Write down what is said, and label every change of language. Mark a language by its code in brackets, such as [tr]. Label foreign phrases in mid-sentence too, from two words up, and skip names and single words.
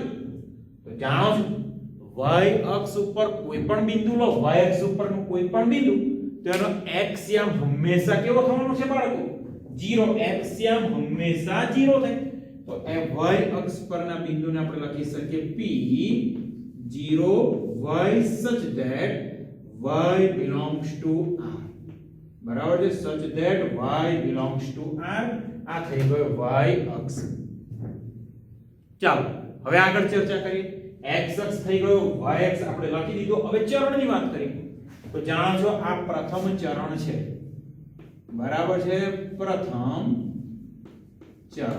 [gu] તો જાણો છો y અક્ષ ઉપર કોઈ પણ બિંદુ લો, y અક્ષ ઉપરનું કોઈ પણ બિંદુ, તો એનો x યામ હંમેશા કેવો થવાનો છે બાળકો? 0. x યામ હંમેશા 0 થાય. તો એ y અક્ષ પરના બિંદુને આપણે લખી શકીએ p 0 y [en] such that y belongs to r. [gu] બરાબર છે. [en] such that y belongs to r. [gu] આ થઈ ગયો y અક્ષ. ચાલો હવે આગળ ચર્ચા કરીએ. x અક્ષ થઈ ગયો, y અક્ષ આપણે લખી દીધો. હવે ચરણની વાત કરીએ તો જાણો છો આ પ્રથમ ચરણ છે. બરાબર છે. પ્રથમ ચરણ.